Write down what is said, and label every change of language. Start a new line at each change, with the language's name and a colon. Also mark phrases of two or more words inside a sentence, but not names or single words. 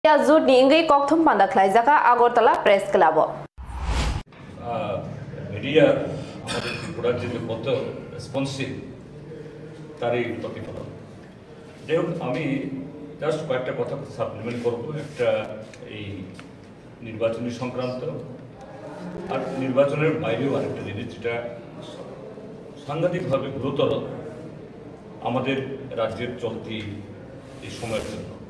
Turkic languages: Yazut ni ingai kokthum pandaklai jaka Agartala Press Club.
Bangla: মিডিয়া আমাদের ত্রিপুরার যে কত রেসপন্সিভ তারই প্রতিফলন। যাই হোক, আমি জাস্ট কয়েকটা কথা সাপ্লিমেন্ট করবো একটা এই নির্বাচনী সংক্রান্ত আর নির্বাচনের বাইরেও আরেকটা জিনিস যেটা সাংঘাতিকভাবে গুরুতর আমাদের রাজ্যের চলতি এই সময়ের জন্য।